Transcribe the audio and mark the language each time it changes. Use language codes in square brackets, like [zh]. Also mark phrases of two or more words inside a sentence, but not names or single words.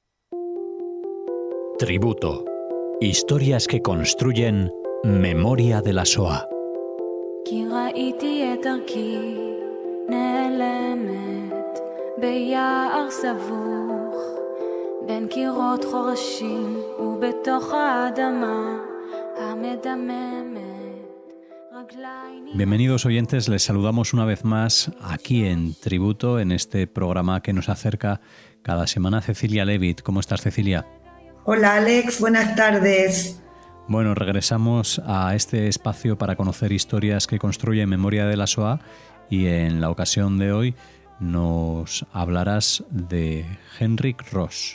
[es] Tributo. Historias que construyen memoria de la Shoah. [he] כי ראיתי את דרכי נעלמת ביער סבוך בין קירות חורשים ובתוך האדמה המדממת. [es] Bienvenidos oyentes, les saludamos una vez más aquí en Tributo, en este programa que nos acerca cada semana Cecilia Levitt. ¿Cómo estás, Cecilia? Hola, Alex, buenas tardes. Bueno, regresamos a este espacio para conocer historias que construyen memoria de la Shoah y en la ocasión de hoy nos hablarás de Henryk Ross.